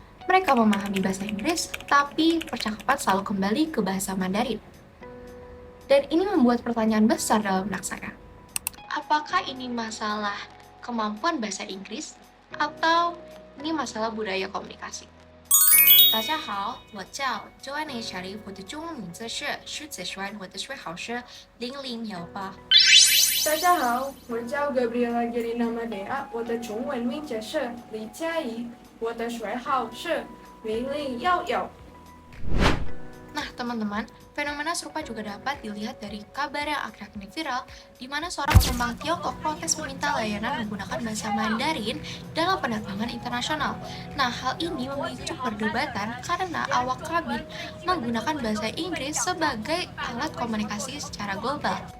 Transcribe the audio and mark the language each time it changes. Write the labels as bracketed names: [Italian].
[Indonesian] Mereka memahami bahasa Inggris, tapi percakapan selalu kembali ke bahasa Mandarin. Dan ini membuat pertanyaan besar dalam benak saya. Apakah ini masalah kemampuan bahasa Inggris atau ini masalah budaya komunikasi? [Chinese] 大家好，我叫周安妮小丽，我的中文名字是施子轩，我的学号是0018。大家好，我叫 Gabriela Gerina Madea，我的中文名字是李佳怡，我的学号是0011。 [Indonesian] Nah, teman-teman, fenomena serupa juga dapat dilihat dari kabar yang akhir-akhir ini viral, di mana seorang penumpang Tiongkok protes meminta layanan menggunakan bahasa Mandarin dalam penerbangan internasional. Nah, hal ini memicu perdebatan karena awak kabin menggunakan bahasa Inggris sebagai alat komunikasi secara global.